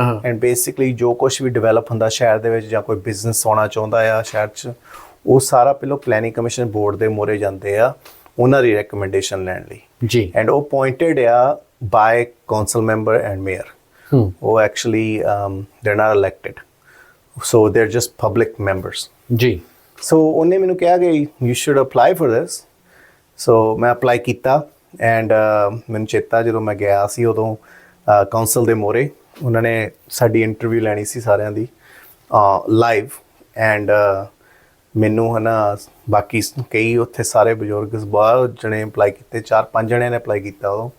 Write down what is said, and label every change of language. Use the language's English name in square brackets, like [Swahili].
[Punjabi] And basically ਜੋ ਕੁਛ ਵੀ develop ਹੁੰਦਾ ਸ਼ਹਿਰ ਦੇ ਵਿੱਚ ਜਾਂ ਕੋਈ ਬਿਜ਼ਨਸ ਹੋਣਾ ਚਾਹੁੰਦਾ ਆ ਸ਼ਹਿਰ 'ਚ ਉਹ ਸਾਰਾ ਪਹਿਲਾਂ ਪਲੈਨਿੰਗ ਕਮਿਸ਼ਨ ਬੋਰਡ ਦੇ ਮੋਰੇ ਜਾਂਦੇ ਆ ਉਹਨਾਂ ਦੀ ਰეკਮੈਂਡੇਸ਼ਨ ਲੈਣ ਲਈ. ਜੀ. [English] And ਉਹ appointed ਆ by council member and mayor. ਉਹ actually they are not elected. So they're just public members. Ji. So [Punjabi] ਉਹਨੇ ਮੈਨੂੰ ਕਿਹਾ ਕਿ [English] you should apply for this. [Punjabi] So ਮੈਂ apply ਕੀਤਾ and ਮੈਨੂੰ ਚੇਤਾ ਜਦੋਂ ਮੈਂ ਗਿਆ ਸੀ ਉਦੋਂ ਕਾਉਂਸਲ ਦੇ ਮੋਰੇ ਉਹਨਾਂ ਨੇ ਸਾਡੀ ਇੰਟਰਵਿਊ ਲੈਣੀ ਸੀ ਸਾਰਿਆਂ ਦੀ ਲਾਈਵ and ਮੈਨੂੰ ਹੈ ਨਾ ਬਾਕੀ ਕਈ ਉੱਥੇ ਸਾਰੇ ਬਜ਼ੁਰਗ ਬਹੁਤ ਜਣੇ ਅਪਲਾਈ ਕੀਤੇ, 4-5 ਜਣਿਆਂ ਨੇ ਅਪਲਾਈ ਕੀਤਾ ਉਦੋਂ